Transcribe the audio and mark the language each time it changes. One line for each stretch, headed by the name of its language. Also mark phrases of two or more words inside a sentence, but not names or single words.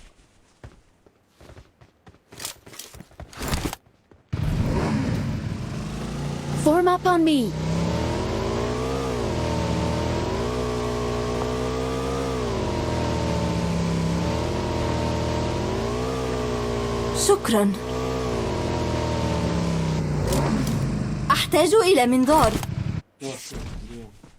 English: Form up on me.
Arabic: شكرا. أحتاج إلى منظار.
Turkish: Nasıl? Biliyorum.